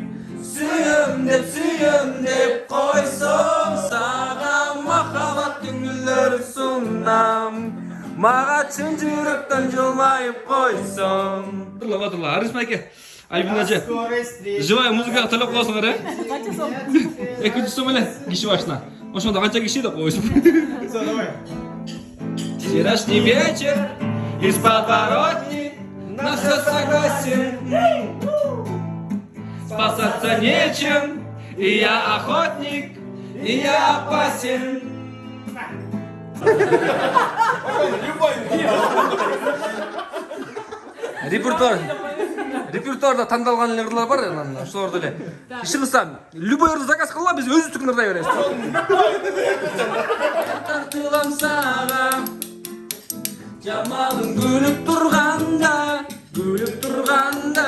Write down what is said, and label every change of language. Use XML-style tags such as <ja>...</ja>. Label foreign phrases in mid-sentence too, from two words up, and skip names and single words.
<ky>Сүйөм деп койсоң, сага махаббаттын гүлдөрү сунам. Мага чын жүрөктөн жылмайып койсоң. Турла, Арис байке. Альбин эже.</ky> <ru>Живая музыкага</ru> <ky>төлөп коесуңар э? Канча сом? 200 сом эле киши башына. Ошондо канча киши деп коесуң.</ky> <ru>Вчерашний вечер из подворотни на всё согласен. Спасаться нечем, и я охотник, и я опасен.</ru> <ky>Репертуарда тандалган эле ырлар бар, анан ошолорду эле. Иш кылсам, любой ырды заказ кылгыла, биз өзүбүздүкүн ырдай беребиз. Тартылам сага, жамалың күлүп турганда.</ky>